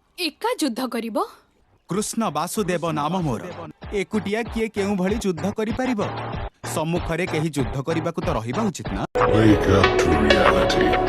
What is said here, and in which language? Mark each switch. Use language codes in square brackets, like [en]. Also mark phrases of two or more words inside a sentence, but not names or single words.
[or] ଏକା ଯୁଦ୍ଧ କରିବ କୃଷ୍ଣ ବାସୁଦେବ ନାମ ମୋର ଏକୁଟିଆ କିଏ କେଉଁ ଭଳି ଯୁଦ୍ଧ କରି ପାରିବ ସମ୍ମୁଖରେ କେହି ଯୁଦ୍ଧ କରିବାକୁ ତ ରହିବା ଉଚିତ ନା। [en] Wake up to reality.